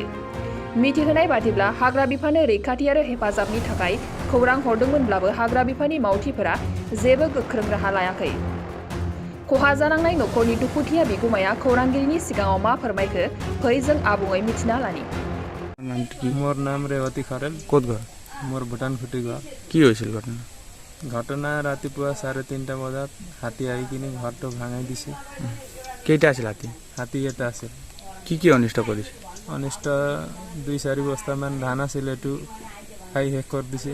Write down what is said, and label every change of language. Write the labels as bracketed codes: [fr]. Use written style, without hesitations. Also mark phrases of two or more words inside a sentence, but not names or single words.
[brx] मिथिहोनाय बादिब्ला हाग्रा बिफाननो रैखाथि आरो हेफाजाबनि थाखाय खौरां हरदोंमोनब्लाबो हाग्रा बिफाननि मावथिफोरा जेबो गोख्रों राहा लायाखै। खहा जानांनाय नखरनि दुखुथिया बिगुमाया खौरांगिरिनि सिगाङाव मा फोरमायखो फै जों आबुङै मिथिना लानि। [as] মোৰ নাম ৰেৱতী খাৰেল ক'ত ঘৰ মোৰ ভূটান খুটী গাঁও কি হৈছিল ঘটনা ঘটনা ৰাতিপুৱা 3:30 বজাত হাতী আহি কিনে ঘৰটো ভাঙাই দিছে। কেইটা আছিল হাতী হাতী এটা আছিল। কি অনিষ্ট কৰিছে অনিষ্ট 2-4 বস্তামান ধান আছিল এইটো খাই শেষ কৰি দিছে।